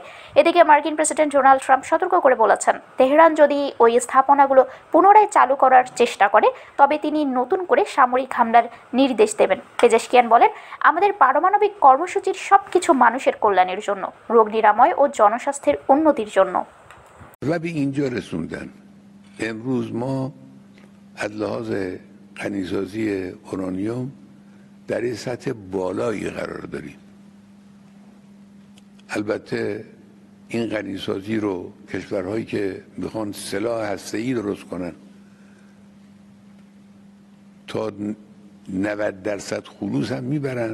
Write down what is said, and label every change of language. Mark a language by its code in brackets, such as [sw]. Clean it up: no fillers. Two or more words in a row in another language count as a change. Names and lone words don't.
[bn] এদিকে মার্কিন প্রেসিডেন্ট ডোনাল্ড ট্রাম্প সতর্ক করে বলেছেন, তেহরান যদি ওই স্থাপনাগুলো পুনরায় চালু করার চেষ্টা করে তবে তিনি নতুন করে সামরিক হামলার নির্দেশ দেবেন। পেজেশকিয়ান বলেন, আমাদের পারমাণবিক কর্মসূচির সবকিছু মানুষের কল্যাণের জন্য, রোগ নিরাময় ও জনস্বাস্থ্যের উন্নতির জন্য। [fa] از لحاظ غنیسازی اورانیوم در این سطح بالایی قرار داریم. البته این غنیسازی رو کشورهایی که میخوان سلاح هسته‌ای درست کنن تا 90% خلوص هم میبرن.